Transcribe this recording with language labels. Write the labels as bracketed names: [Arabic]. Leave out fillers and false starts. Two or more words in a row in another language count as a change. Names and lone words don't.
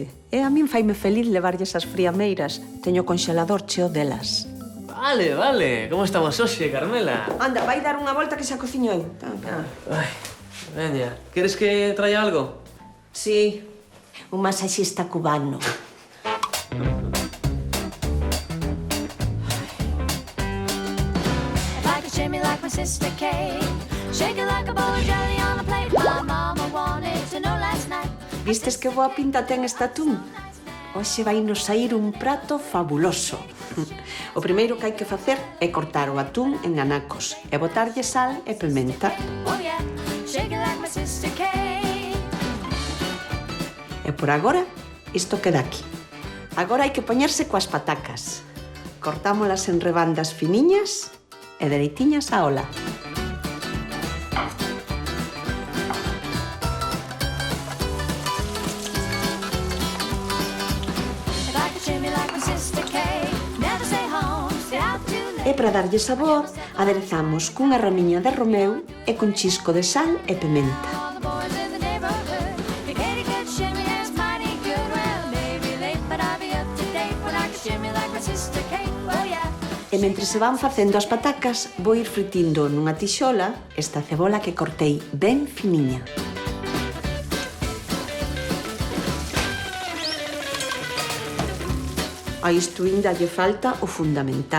[Galician] E a min faime feliz levarlle esas friameiras. Teño o conxelador cheo delas. Vale. Como estamos hoxe, Carmela? Anda, vai dar unha volta que xa cociño eu. Ai, veña. Queres que traia algo? Sí, un masaxista cubano. [English] Like a shimmy like my sister Kate. Shake it like a bowl of jelly on a plate. My mama wanted to know last night. [Galician] Vistes que boa pinta ten este atún? Hoxe vai nos sair un prato fabuloso. O primeiro que hai que facer é cortar o atún en anacos e botarlle sal e pimenta. [English] Oh yeah, shake it like my sister Kate. [Galician] E por agora, isto queda aquí. Agora hai que poñerse coas patacas. Cortámolas en rebandas finiñas e dereitiñas á ola. [English] If I could shimmy like my sister Kate, never stay home, stay out too late. [Galician] E para darlle sabor, aderezamos cunha ramiña de romeu e cun chisco de sal e pimenta. [English] All the boys in the neighborhood, the Katie could shimmy is mighty good. Well, maybe late, but I'll be up to date when I could shimmy like my sister Kate. Oh yeah. [Galician] E mentre se van facendo as patacas, vou ir fritindo nunha tixola esta cebola que cortei ben finiña. A isto ainda lle falta o fundamental.